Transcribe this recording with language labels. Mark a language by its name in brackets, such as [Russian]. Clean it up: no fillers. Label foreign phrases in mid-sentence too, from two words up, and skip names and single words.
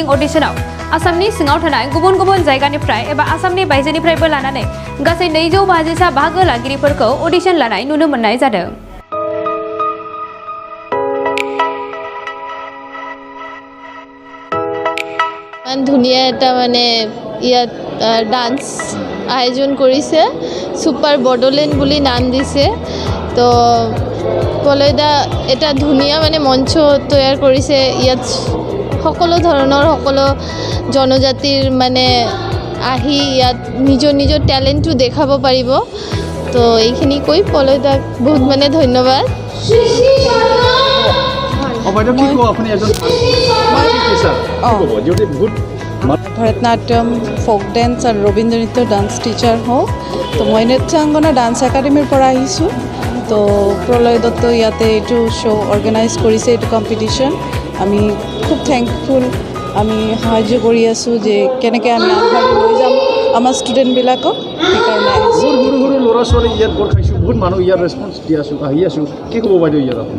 [Bodo] अडिशनाव आसामनि सिङाव थानाय गुबुन गुबुन जायगानिफ्राय एबा आसामनि बायजोनिफ्रायबो लानानै गासै 250सा बाहागो लागिरिफोरखौ अडिशन लानाय नुनो मोननाय जादों। [Assamese] ধুনীয়া এটা মানে ইয়াত ডান্স আয়োজন কৰিছে, সুপাৰ বডোলেণ্ড বুলি নাম দিছে। তো পলয়দা এটা ধুনীয়া মানে মঞ্চ তৈয়াৰ কৰিছে। ইয়াত সকলো ধৰণৰ সকলো জনজাতিৰ মানে আহি ইয়াত নিজৰ নিজৰ টেলেণ্টটো দেখাব পাৰিব। তো এইখিনি কৈ পলয়দাক বহুত মানে ধন্যবাদ। [Hindi] भरतनाट्यम, फोक डेन्स और रवीन्द्र नृत्य डांस टीचार हूँ। तो मैं [Assamese] नृत्यांगना डांस एकाडेमिर পৰা আহিছোঁ। तो प्रलय दत्त ইয়াতে এইটো শো অৰ্গেনাইজ কৰিছে, এইটো কম্পিটিশ্যন। আমি খুব থেংকফুল, আমি সাহায্য কৰি আছোঁ যে কেনেকৈ আমি আগবাঢ়ি লৈ যাম আমাৰ ষ্টুডেণ্টবিলাকক। সেইকাৰণে আহিছোঁ। সৰু সৰু ল'ৰা ছোৱালী ইয়াত গোট খাইছোঁ, বহুত মানুহ ইয়াত ৰেছপন্স দি আছোঁ, আহি আছোঁ। কি ক'ব বাইদেউ ইয়াত আপুনি?